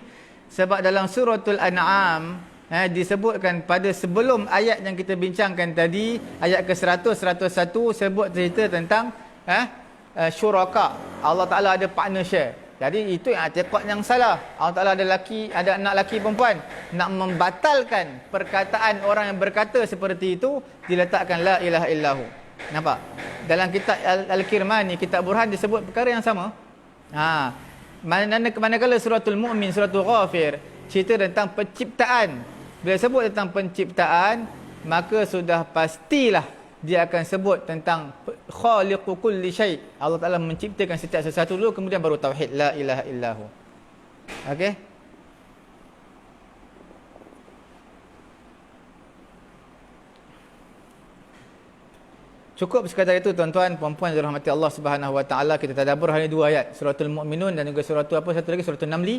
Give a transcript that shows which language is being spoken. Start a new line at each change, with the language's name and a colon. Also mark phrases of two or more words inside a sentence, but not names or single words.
Malay: Sebab dalam suratul An'am disebutkan pada sebelum ayat yang kita bincangkan tadi, ayat ke-100, 101 sebut cerita tentang syuraka. Allah Ta'ala ada
English: partner share.
Malay: Jadi itu yang i'tiqad yang salah. Allah Ta'ala ada anak lelaki perempuan. Nak membatalkan perkataan orang yang berkata seperti itu, diletakkan
Arabic: لا إله إلا هو.
Malay: Nampak? Dalam kitab Al-Kirmani, kitab Burhan disebut perkara yang sama. Manakala suratul Mu'min, suratul Ghafir cerita tentang penciptaan. Bila sebut tentang penciptaan, maka sudah pastilah dia akan sebut tentang
Arabic: خالق كل شيء'.
Malay: Allah Ta'ala menciptakan setiap sesuatu dulu, kemudian baru tauhid
Arabic: لا إله إلا هو.
Malay: Okey? Cukup sekadar itu tuan-tuan, puan-puan yang dirahmati Allah
Arabic: سبحانه وتعالى.
Malay: Kita tadabbur hanya dua ayat, suratul Mu'minun dan juga suratul satu lagi suratul Namli.